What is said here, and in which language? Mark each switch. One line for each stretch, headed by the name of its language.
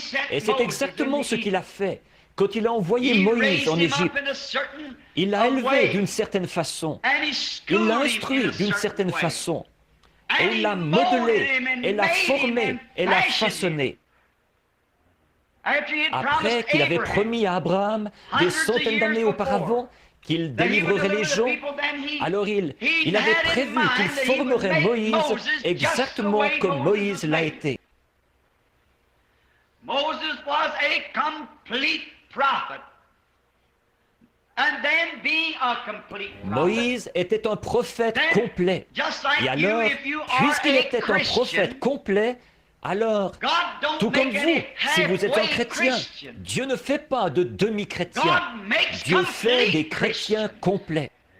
French: Et c'est exactement ce qu'il a fait. Quand il a envoyé Moïse en Égypte, il l'a élevé d'une certaine façon, il l'a instruit d'une certaine façon, et il l'a modelé, et l'a formé, et l'a façonné. Après qu'il avait promis à Abraham, des centaines d'années auparavant, qu'il délivrerait les gens, alors il avait prévu qu'il formerait Moïse exactement comme Moïse l'a été.
English: Moses was a complete prophet. And then being a complete prophet,
French: Moïse était un prophète complet. Et alors, puisqu'il était un prophète complet, alors, tout comme vous, si vous êtes un chrétien, Dieu ne fait pas de demi-chrétiens. Dieu fait des chrétiens complets.